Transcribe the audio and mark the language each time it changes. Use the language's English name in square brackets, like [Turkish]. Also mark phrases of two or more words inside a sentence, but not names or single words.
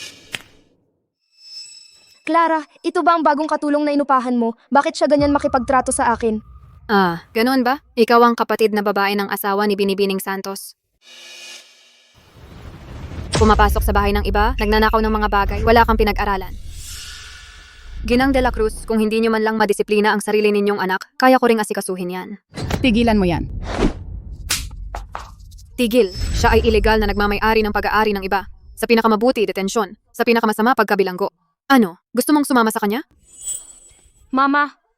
[Filipino] Clara, ito ba ang bagong katulong na inupahan mo? Bakit siya ganyan makipagtrato sa akin? Ah, ganoon ba? Ikaw ang kapatid na babae ng asawa ni Binibining Santos. Pumapasok sa bahay ng iba, nagnanakaw ng mga bagay, wala kang pinag-aralan. Ginang de la Cruz, kung hindi nyo man lang madisiplina ang sarili ninyong anak, kaya ko ring asikasuhin yan. Tigilan mo yan. Tigil, siya ay illegal na nagmamay-ari ng pag-aari ng iba. Sa pinakamabuti, detensyon. Sa pinakamasama, pagkabilanggo. Ano? Gusto mong sumama sa kanya? Mama.